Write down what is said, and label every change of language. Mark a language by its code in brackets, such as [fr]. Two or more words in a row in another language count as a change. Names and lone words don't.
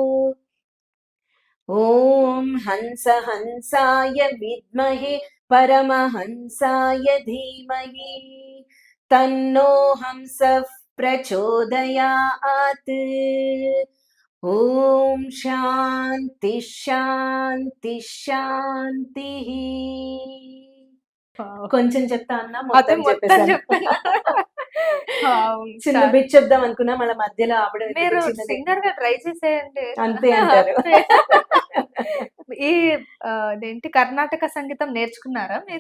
[sa] ॐ हंस हंसाय विद्महे परमहंसाय धीमहि तन्नो हंसः प्रचोदयात् ॐ शान्ति शान्ति शान्तिः [te] కొంచెం చెప్తా అన్నా అదే మొత్తం మొత్తం చెప్పేసాను. చెప్పాను. చిన్న బిట్ చెప్దాం అనుకున్నా మళ్ళీ మధ్యలో ఆవిడ మీరు చిన్నది. సింగర్ గా ట్రై చేసేయండి. అంతే అంటారు. ఈ అదేంటి కర్ణాటక సంగీతం నేర్చుకున్నారా మీరు?